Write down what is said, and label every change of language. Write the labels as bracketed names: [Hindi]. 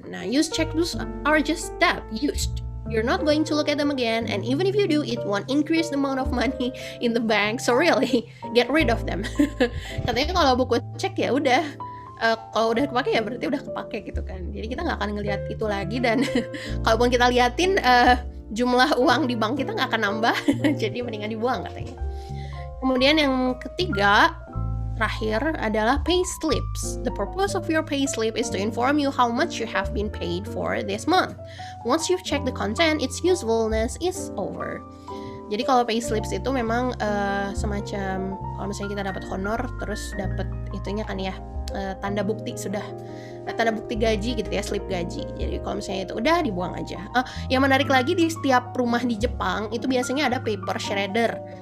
[English] Nah, use checkbooks are just that, used. You're not going to look at them again, and even if you do, it won't increase the amount of money in the bank. So really, get rid of them. [Indonesian] Katanya kalau buku cek ya udah, kalau udah kepake ya berarti udah kepake gitu kan. Jadi kita nggak akan ngelihat itu lagi, dan kalaupun kita liatin jumlah uang di bank kita nggak akan nambah. Jadi mendingan dibuang katanya. Kemudian yang ketiga, terakhir adalah pay slips. [English] The purpose of your pay slip is to inform you how much you have been paid for this month. Once you've checked the content, its usefulness is over. [Indonesian] Jadi kalau pay slips itu memang semacam kalau misalnya kita dapat honor terus dapat itunya kan ya, tanda bukti gaji gitu ya, slip gaji. Jadi kalau misalnya itu udah dibuang aja. Yang menarik lagi, di setiap rumah di Jepang itu biasanya ada paper shredder.